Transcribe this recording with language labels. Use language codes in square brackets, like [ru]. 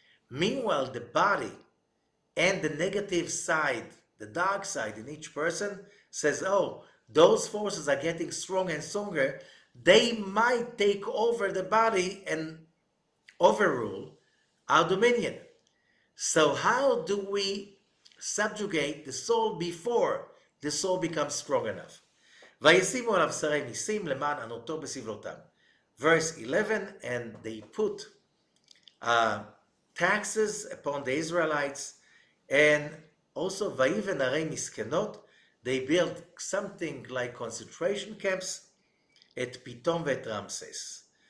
[en] Meanwhile, the body and the negative side, the dark side in each person says, oh, those forces are getting stronger and stronger. They might take over the body and overrule our dominion. So how do we subjugate the soul before the soul becomes strong enough? [he] וישימו עליו שרי מיסים למען ענותו בסבלותם. [en] Verse 11, and they put taxes upon the Israelites, and also [he] ויבן ערי מסכנות, [en] they built something like concentration camps at Pitom ואת Ramses.